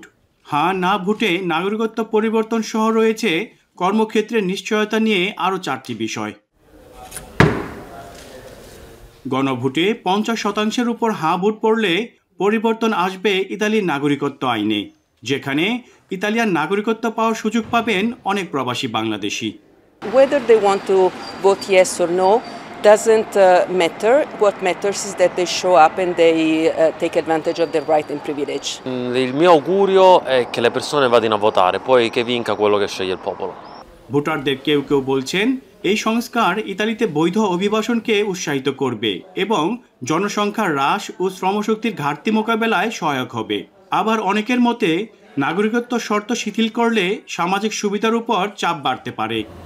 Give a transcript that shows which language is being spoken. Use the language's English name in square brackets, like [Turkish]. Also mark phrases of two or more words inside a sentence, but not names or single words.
[Bangla] হ্যাঁ না ভোটে নাগরিকত্ব পরিবর্তন সহ রয়েছে কর্মক্ষেত্রের নিশ্চয়তা নিয়ে আরও 4টি বিষয়। গণভোটে 50% উপর হ্যাঁ ভোট পড়লে পরিবর্তন আসবে ইতালির নাগরিকত্ব আইনে, যেখানে ইতালিয়ান নাগরিকত্ব পাওয়ার সুযোগ পাবেন অনেক প্রবাসী বাংলাদেশি। [English] Whether they want to vote yes or no doesn't matter. What matters is that they show up and they take advantage of their right and privilege. [Italian] Il mio augurio è che le persone vadino a votare, poi che vinca quello che sceglie il popolo. [Bangla] ভোটারদের কেউ কেউ বলছেন এই সংস্কার ইতালিতে বৈধ অভিবাসনকে উৎসাহিত করবে এবং জনসংখ্যার হ্রাস ও শ্রমশক্তির ঘাটতি মোকাবেলায় সহায়ক হবে। আবার অনেকের মতে নাগরিকত্ব শর্ত শিথিল করলে সামাজিক সুবিধার উপর চাপ বাড়তে পারে।